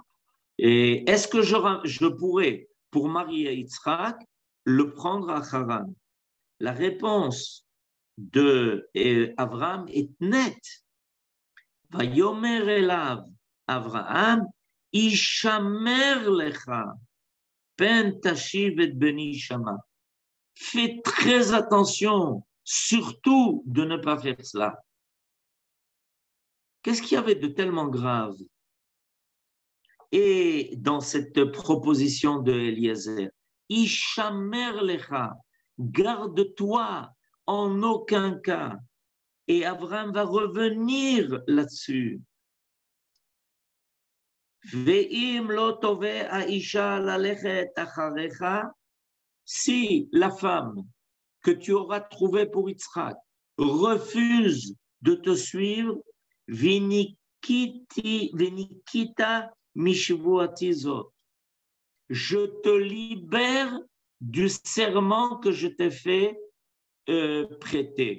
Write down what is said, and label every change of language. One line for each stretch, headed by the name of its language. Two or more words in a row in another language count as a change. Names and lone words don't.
French: Et est-ce que je pourrais, pour marier Yitzhak, le prendre à Haran? La réponse de Abraham est nette.
Hebrew: ויאמר אליו אברהם השמר לך פן תשיב את בני שמה.
French: Fais très attention, surtout de ne pas faire cela. Qu'est-ce qu'il y avait de tellement grave? Et dans cette proposition de Eliezer,
Hebrew: השמר לך,
French: garde-toi en aucun cas. Et Abraham va revenir là-dessus.
Hebrew: ואם לא תאבה האשה ללכת אחריך,
French: si la femme que tu auras trouvée pour Yitzhak refuse de te suivre,
Hebrew: ונקית משבעתי זאת,
French: je te libère du serment que je t'ai fait prêter.